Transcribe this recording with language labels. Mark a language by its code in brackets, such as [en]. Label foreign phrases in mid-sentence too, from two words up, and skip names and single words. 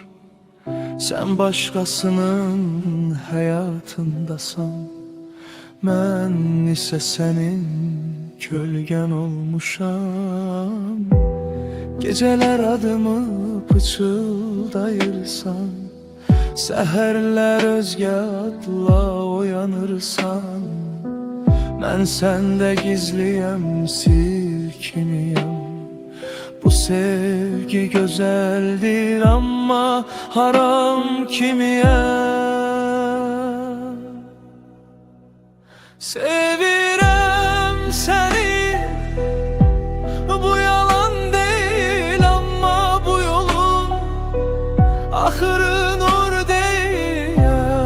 [tr] Sen başkasının hayatındasan, [az] mən isə sənin kölgən olmuşam. Geceler adımı pıçıldayırsan, səhərlər özgə adla oyanırsan, mən səndə gizliyəm, sir kimiyəm. [tr] Bu sevgi güzeldir ama haram kimiye? Sevirəm seni, bu yalan değil ama bu yolun ahırı nur değil ya.